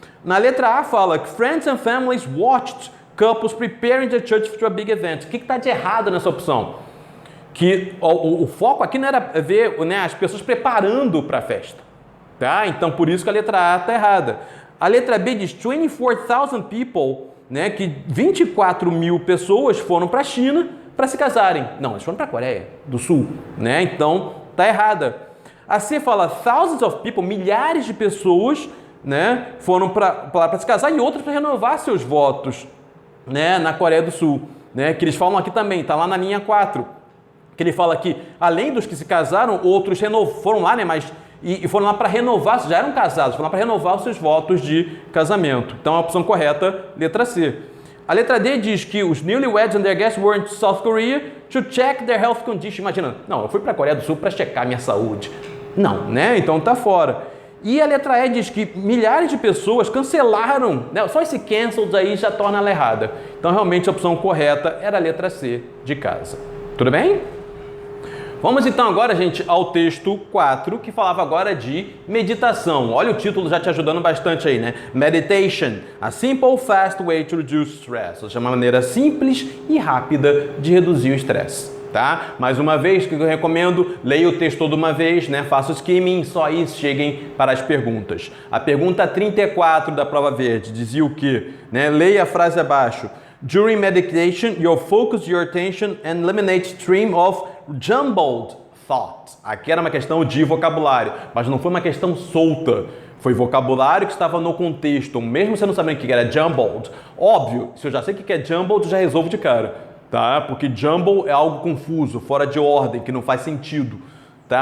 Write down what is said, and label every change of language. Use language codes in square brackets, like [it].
[pt] Na letra A fala que [en] friends and families watched couples preparing the church for a big event. [pt] O que está de errado nessa opção? Que o foco aqui não era ver, né, as pessoas preparando para a festa, tá? Então, por isso que a letra A está errada. A letra B diz [en] 24,000 people, [pt] né, que 24.000 pessoas foram para a China para se casarem. Não, eles foram para a Coreia do Sul, né? Então, está errada. A C fala [en] thousands of people, [pt] milhares de pessoas, né, foram para se casar e outras para renovar seus votos, né, na Coreia do Sul, né? Que eles falam aqui também, está lá na linha 4. Que ele fala que, além dos que se casaram, outros foram lá, né, mas e foram lá para renovar, já eram casados, foram lá para renovar os seus votos de casamento. Então, a opção correta, letra C. A letra D diz que os [en] newlyweds and their guests were in South Korea to check their health condition. [pt] Imagina, não, eu fui para a Coreia do Sul para checar minha saúde. Não, né? Então, tá fora. E a letra E diz que milhares de pessoas cancelaram, né? Só esse cancelled aí já torna ela errada. Então, realmente, a opção correta era a letra C, de casa. Tudo bem? Vamos então agora, gente, ao texto 4, que falava agora de meditação. Olha o título já te ajudando bastante aí, né? [en] Meditation, a simple, fast way to reduce stress. [pt] Ou seja, uma maneira simples e rápida de reduzir o estresse, tá? Mais uma vez, o que eu recomendo, leia o texto toda uma vez, né? Faça o skimming, só aí cheguem para as perguntas. A pergunta 34 da prova verde dizia o quê? Né? Leia a frase abaixo. [en] During meditation, you'll focus your attention and eliminate stream of jumbled thoughts. [pt] Aqui era uma questão de vocabulário, mas não foi uma questão solta. Foi vocabulário que estava no contexto, mesmo você não sabendo o que era jumbled. Óbvio, se eu já sei o que é jumbled, já resolvo de cara, tá? Porque jumble é algo confuso, fora de ordem, que não faz sentido. Tá?